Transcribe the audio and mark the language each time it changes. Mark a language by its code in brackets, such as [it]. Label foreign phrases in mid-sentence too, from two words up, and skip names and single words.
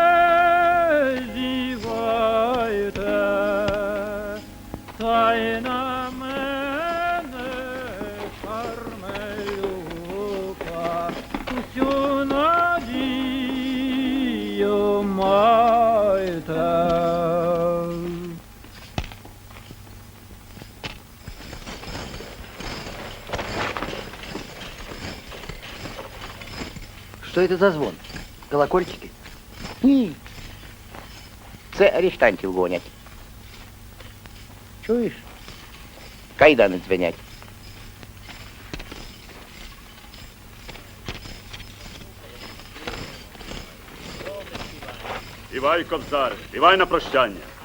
[uk] зівайте, та й на мене Кармелюка усю надію майте. [ru] Что это за звон? Колокольчики? [uk] Ні. Це арештантів гонять. Чуєш? Кайдани дзвенять. Співай, кобзар, співай на прощання.